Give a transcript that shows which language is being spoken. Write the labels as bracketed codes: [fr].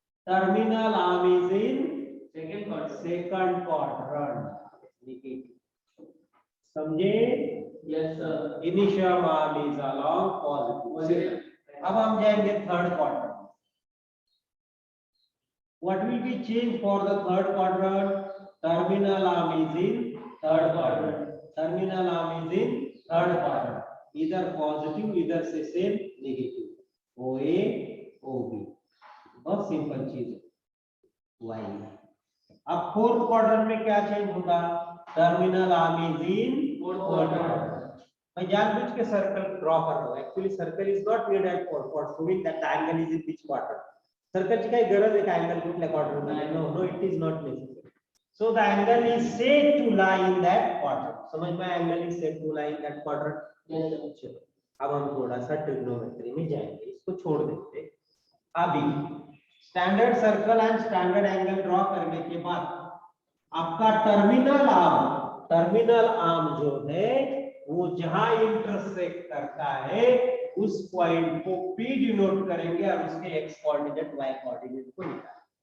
[en] Terminal arm is in second quadrant. [hi] समझे? [en] Yes sir. Initial arm is along positive. [hi] अब हम जाएंगे [en] Third quadrant. What will be changed for the third quadrant? Terminal arm is in third quadrant. Terminal arm is in third quadrant. Either positive, either से same negative. OA, OB. [hi] बहुत simple चीज है Y. अब fourth quadrant में क्या change होगा, [en] Terminal arm is in fourth quadrant. [hi] मैं जानबूझ के सर्कल ड्रॉ कर रहा हूं, [en] Actually circle is not needed for proving that the angle is in which quadrant. [mr] सर्कलची काही गरज आहे का अँगल कुठल्या क्वाड्रेंट मध्ये? [en] No, it is not necessary. So the angle is said to lie in that quadrant. [hi] समझ में, [en] Angle is said to lie in that quadrant. [hi] चलो अब हम थोड़ा सा ट्रिग्नोमेट्री में जाएंगे, इसको छोड़ देते हैं. अभी standard circle and standard angle draw करने के बाद आपका टर्मिनल आर्म जो है वो जहां इंटरसेक्ट करता है उस पॉइंट को P डिनोट करेंगे और उसके x कोऑर्डिनेट y कोऑर्डिनेट को निकालेंगे.